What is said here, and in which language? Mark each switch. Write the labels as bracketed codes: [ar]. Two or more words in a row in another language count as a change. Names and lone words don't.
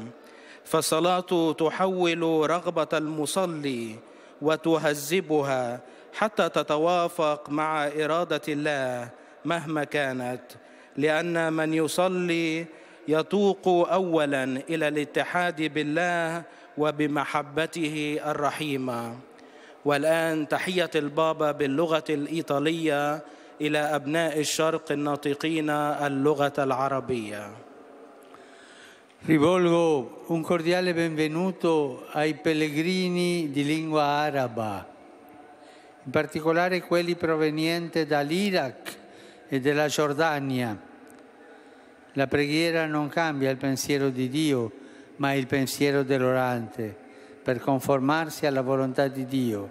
[ar] فالصلاة تحول رغبة المصلي وتهذبها حتى تتوافق مع إرادة الله مهما كانت، لأن من يصلي يتوق أولاً إلى الاتحاد بالله وبمحبته الرحيمة. والآن تحية البابا باللغة الإيطالية إلى أبناء الشرق الناطقين اللغة العربية. [it] Rivolgo un cordiale benvenuto ai pellegrini di lingua araba, in particolare quelli provenienti dall'Iraq e dalla Giordania. La preghiera non cambia il pensiero di Dio, ma il pensiero dell'orante, per conformarsi alla volontà di Dio.